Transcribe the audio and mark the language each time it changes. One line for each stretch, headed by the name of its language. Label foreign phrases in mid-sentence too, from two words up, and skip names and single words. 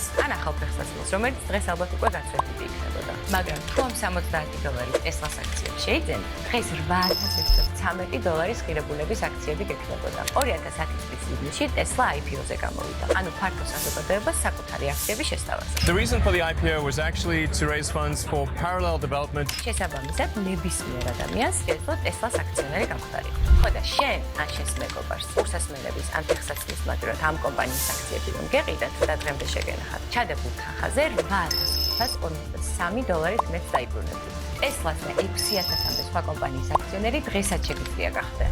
Georgian: ან ახალ ფეხსაცმელს, რომელიც დღეს ალბათ უკვე გაცვლითი იქნებოდა. მაგრამ თუ ამ $70 Tesla-ს აქციებს შეიძენ, დღეს $8,613 ღირებულების აქციები გექნებოდა. 2010 წლის ივნისში Tesla IPO-ზე გამოვიდა. ანუ ფართო საზოგადოებას საკუთარი აქციები შესთავაზა.
English: The reason for the IPO was actually to raise funds for parallel development.
Georgian: შესაბამისად, ნებისმიერ ადამიანს შეეძლო Tesla-ს აქციონერი გამხდარიყო. ხო და შენ ან შენს მეგობარს ყურსასმენების ან ფეხსაცმლის მაგალითად ამ კომპანიის აქციები რომ გეყიდათ და დღემდე შეგენახათ, ჩადებულ თანხაზე $8,553 მეტს დაიბრუნებდი. Tesla-ს და 6,000-მდე სხვა კომპანიის აქციონერი დღესაც შეგვიძლია გახდნენ.